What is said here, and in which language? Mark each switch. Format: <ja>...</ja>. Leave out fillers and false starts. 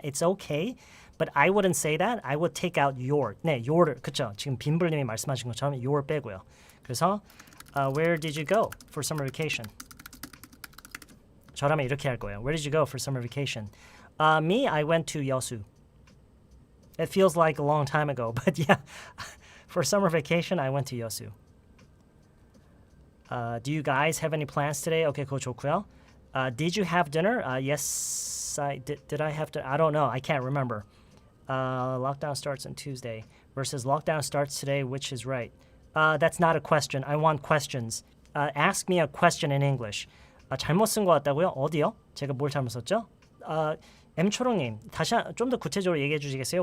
<en>It's okay, but I wouldn't say that. I would take out your. 네, your. 그쵸?</en> <ko>지금 빈불님이 말씀하신 것처럼 your 빼고요. 그래서</ko> <en>Where did you go for summer vacation?</en> <ko>저라면 이렇게 할 거예요.</ko> <en>Where did you go for summer vacation? Me, I went to 여수. It feels like a long time ago, but yeah, for summer vacation, I went to 여수. Do you guys have any plans today? Okay,</en> <ko>그거 좋고요.</ko> <en>Did you have dinner? Yes, I did. Did I have to? I don't know. I can't remember. Lockdown starts on Tuesday versus lockdown starts today. Which is right? That's not a question. I want questions. Ask me a question in English.</en> <ko>잘못 쓴 것 같다고요? 어디요? 제가 뭘 잘못 썼죠? M초롱님, 다시 좀 더 구체적으로 얘기해 주시겠어요?</ko>